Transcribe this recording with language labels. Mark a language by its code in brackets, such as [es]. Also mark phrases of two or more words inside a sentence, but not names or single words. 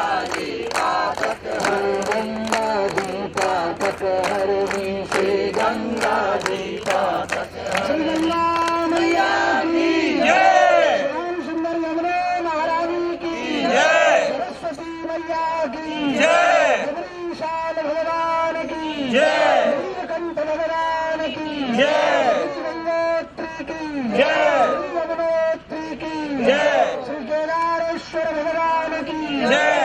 [hi] जी पातक गंगा जी पातक हरणी श्री गंगा जी पातक श्री गंगा मैया की जय श्याम सुंदर यमुना महाराज की जय सरस्वती मैया की जय विशाल भगवान की जय नीलकंठ भगवान की जय गंगोत्री की जय यमुनोत्री की जय श्री केदारेश्वर भगवान की जय